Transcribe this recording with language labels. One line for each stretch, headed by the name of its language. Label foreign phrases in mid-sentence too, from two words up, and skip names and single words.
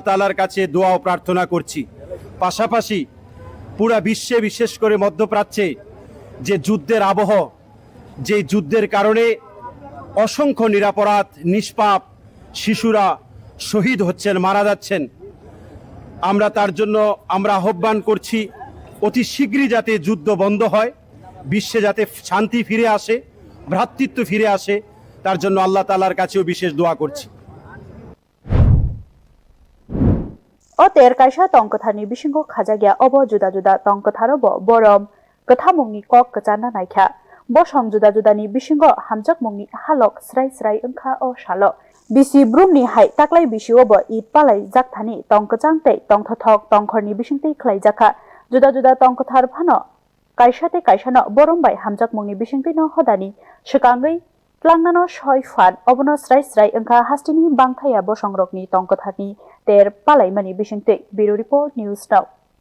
Bangla: তাআলার কাছে দোয়া ও প্রার্থনা করছি পাশাপাশি পুরা বিশ্বে বিশেষ করে মধ্যপ্রাচ্যে যে যুদ্ধের আবহ যে যুদ্ধের কারণে অসংখ্য নিরপরাধ নিষ্পাপ শিশুরা শহীদ হচ্ছেন মারা যাচ্ছেন আমরা তার জন্য আমরা আহ্বান করছি অতি শীঘ্রই যাতে যুদ্ধ বন্ধ হয় বিশ্বে যাতে শান্তি ফিরে আসে ভ্রাতৃত্ব ফিরে আসে তার জন্য আল্লাহ তাআলার কাছেও বিশেষ দোয়া করছি
Kok Borok: O ter kaisa tongkathani bisingo khajagya obo juda tongkatharo bo borom kathamungni kok kachana naikha bo som juda ni bisingo hamjak mungni halok srai angkha o shalo bisi brumni hai taklai bisio bo id palai jakthani tongkachangte tongthothok tongkhorni bisingte khlaijaka juda tongkathar phano kaisa no borombai hamjak mungni bisingte no hodani shikangei Plangnano shoi fan obono srai angkha hastini bangthaya bo songrokni tongkatharni ter palai mani bisingte Bureau Report News Now